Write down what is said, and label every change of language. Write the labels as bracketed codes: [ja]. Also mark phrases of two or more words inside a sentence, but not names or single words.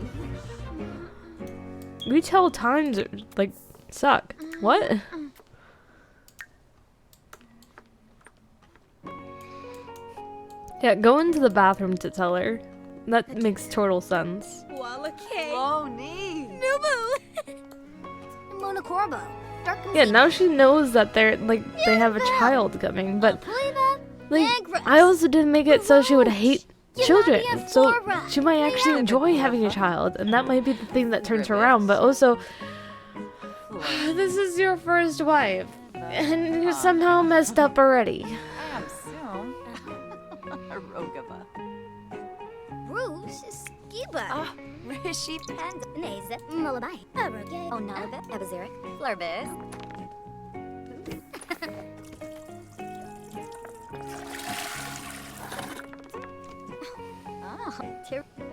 [en] Retail times, like, suck. What? Yeah, go into the bathroom to tell her. That makes total sense. Oh, neat. Nubu. Mona Corbo. Yeah, now she knows that they're, like, they have a child coming, but, like, I also didn't make it so she would hate children, so she might actually enjoy having a child, and that might be the thing that turns her around, but also, this is your first wife, and you somehow messed up already. I assume. Rogava. Bruce Skiba. Ah, Rishi Panda. Naze. Mullaby. Aroge. Onalabet. Ebazeric. Flurbis. Oh, tear.